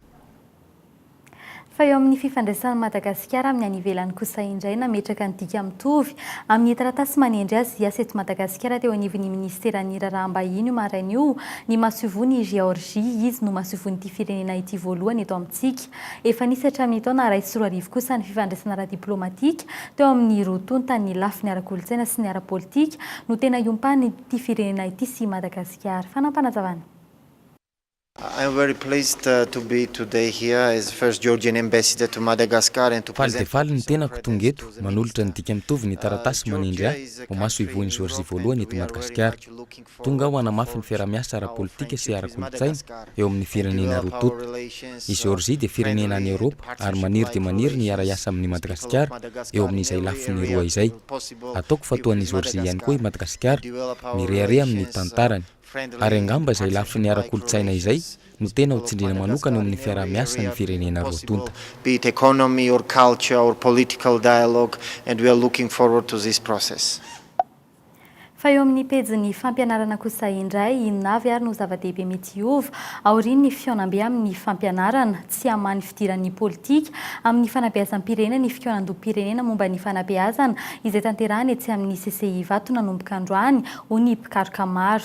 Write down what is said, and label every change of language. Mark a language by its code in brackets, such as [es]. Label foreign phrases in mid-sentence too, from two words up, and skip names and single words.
[mg] Fa eo amin'ny fifandraisana Madagasikara amin'ny any ivelany kosa indray nametraka ny dika mitovy amin'ny taratasy manendry azy dia eto Madagasikara teo anivon'ny ministeran'ny raharaham-bahiny io maraina io ny masovony Georgie izy no masovony'ity firenena ity voalohany eto amintsika. Efa nisy hatramin'ny taona ray sy roa arivo kosa ny fifandraisana ara-diplomatika teo amin'ny rotonta ny lafiny ara-kolontsaina sy ny ara-politika no tena iompany ity firenena ity sy Madagasikara. Fanampanazavana. [en] I'm very pleased to be today here as the first Georgian ambassador to Madagascar and to present. [mg] Faly ny tenako tonga eto manolotra ny dika mitovy ny taratasy manindry ahy ho maso ivoan'ny Georgie voalohany eto Madagasikara. Tonga aho hanamafy ny fiaraha-miasa ara-politika sy ara-kolontsaina eo amin'ny firenena rototo. I Georgie dia firenena any Europa ary maniry dia maniry ny hiara-iasa amin'ny Madagasikara eo amin'izay lafiny roa izay. Ataoko fatoan'i Georgie ihany koa i Madagasikara mirehareha amin'ny tantarany. Ary angamba izay lafiny ara-kolontsaina izay no tena ho tsindriana manokana eo amin'ny fiaraha-miasa ny firenena roatonta. [en] Be it economy or culture or political dialogue, and we are looking forward to this process. [mg] Fa eo amin'ny pejy ny fampianarana kosa indray inona avy ary no zava-dehibe mety hiova aorian'ny fionam-be amin'ny fampianarana tsy hamany fidiran'ny politika amin'ny fanabeazam-pirenena ny fionan-dom-pirenena momba ny fanabeazana izay tanterahana etsy amin'ny CCI vato nanomboka androany ho ny mpikaroka maro.